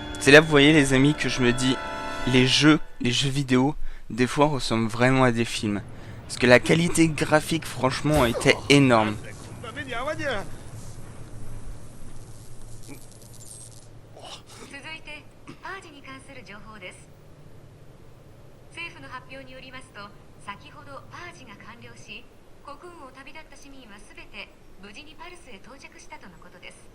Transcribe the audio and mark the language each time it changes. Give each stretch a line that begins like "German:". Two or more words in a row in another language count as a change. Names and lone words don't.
French: c'est là, vous voyez les amis, que je me dis, les jeux vidéo, des fois ressemblent vraiment à des films. Parce que la qualité graphique, franchement, était énorme.
Japanese: こんな目に遭わにゃ。続いてパージに関する情報です。政府の発表によりますと、先ほどパージが完了し、国運を旅立った市民はすべて無事にパルスへ到着したとのことです。